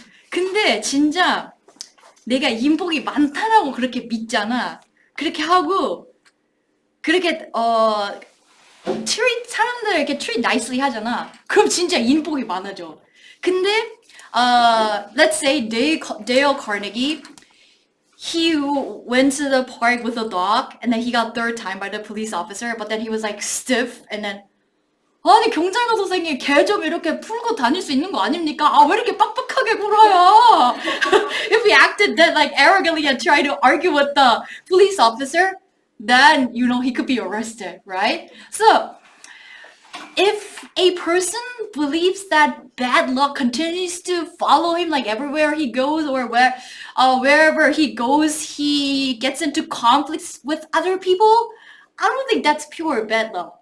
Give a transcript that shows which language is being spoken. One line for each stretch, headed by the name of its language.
Korean: 근데 진짜 내가 인복이 많다라고 그렇게 믿잖아. 그렇게 하고 그렇게 사람들 이렇게
English: treat nicely
Korean: 하잖아. 그럼 진짜 인복이 많아져. 근데
English: let's say Dale Carnegie, he went to the park with a dog, and then he got third time by the police officer, but then he was like stiff, and then
Korean: 아니 경찰관 선생님 개 좀 이렇게 풀고 다닐 수 있는 거 아닙니까? 왜 이렇게 빡빡하게 굴어요?
English: If he acted that like arrogantly and tried to argue with the police officer, then he could be arrested, right? So if a person believes that bad luck continues to follow him like everywhere he goes, or wherever he goes, he gets into conflicts with other people, I don't think that's pure bad luck.